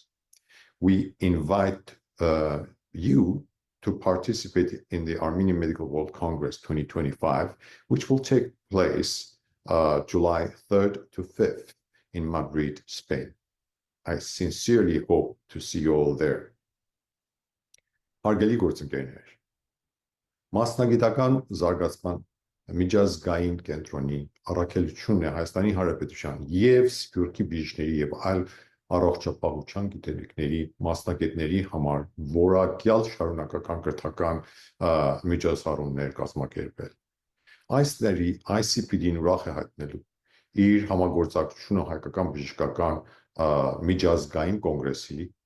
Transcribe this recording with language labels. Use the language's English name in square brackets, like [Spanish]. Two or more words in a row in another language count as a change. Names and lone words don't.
[English] We invite you to participate in the Armenian Medical World Congress 2025, which will take place July 3rd to 5th in Madrid, Spain. I sincerely hope to see you all there. [Armenian] Հարգելի գործընկերներ, մասնագիտական զարգացման միջազգային կենտրոնի առաքելությունն է Հայաստանի Հանրապետության եւ Սփյուռքի բժիշկների եւ այլ առողջապահության գիտելիքների մասնագետների համար որակյալ շարունակական կրթական միջոցառումներ կազմակերպել։ Այս տարի ICPD-ն ուրախ է հայտնելու իր համագործակցությունը հայկական բժշկական միջազգային կոնգրեսի